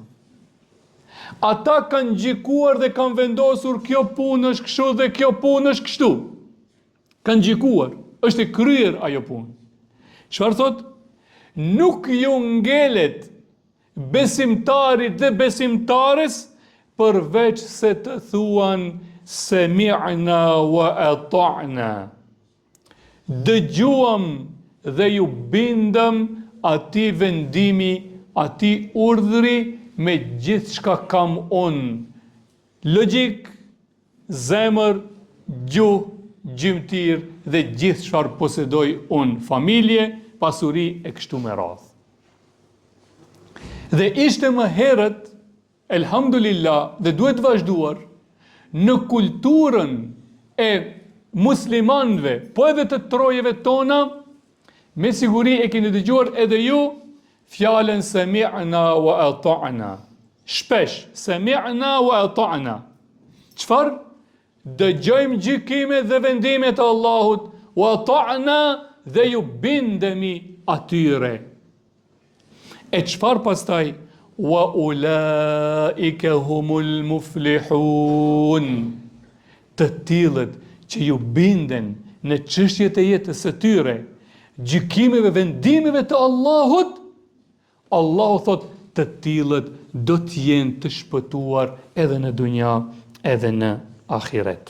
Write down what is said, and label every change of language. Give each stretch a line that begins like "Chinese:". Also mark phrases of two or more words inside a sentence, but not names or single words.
Albanian: Ata kanë gjikuar dhe kanë vendosur kjo punë është kështu dhe kjo punë është kështu. Kanë gjikuar, është e kryer ajo punë. Çfarë thot? Nuk ju ngelet besimtarit dhe besimtares përveç se të thuan
Arabic: سمعنا وأطعنا.
Albanian: Dëgjuam dhe ju bindëm atij vendimi, atij urdhri me gjithçka kam unë. Logjik, zemër, gjuhë, gjymtyr dhe gjithë çfarë posedoj unë, familje, pasuri e kështu me radhë. Dhe ishte më herët, elhamdulillah, dhe duhet vazhduar në kulturën e muslimanëve, po edhe të trojeve tona, me siguri e keni dëgjuar edhe ju fjalën
Arabic: سمعنا وأطعنا.
Albanian: Shpesh,
Arabic: سمعنا وأطعنا.
Albanian: Çfarë? Dëgjojmë gjykimet dhe vendimet e Allahut,
Arabic: وأطعنا
Albanian: dhe ju bindemi atyre. E çfarë pastaj?
Arabic: وأولئك هم المفلحون.
Albanian: Të tillët që ju binden në çështjet e jetës së tyre, gjykimeve, vendimeve të Allahut, Allahu thot të tillët do të jenë të shpëtuar edhe në dunja, edhe në ahiret.